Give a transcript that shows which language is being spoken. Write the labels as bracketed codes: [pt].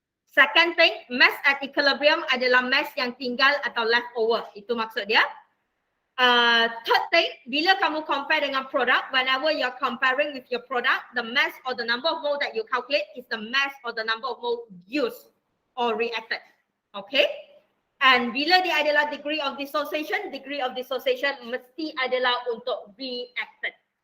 [en] Second thing, mass at equilibrium [ms] adalah mass yang tinggal atau [en] leftover. [ms] Itu maksud dia. [en] Third thing, [ms] bila kamu [en] compare dengan product, whenever you're comparing with your product, the mass or the number of mole that you calculate is the mass or the number of mole used or reacted. Okay? And [ms] bila dia adalah degree of dissociation mesti adalah untuk reacted.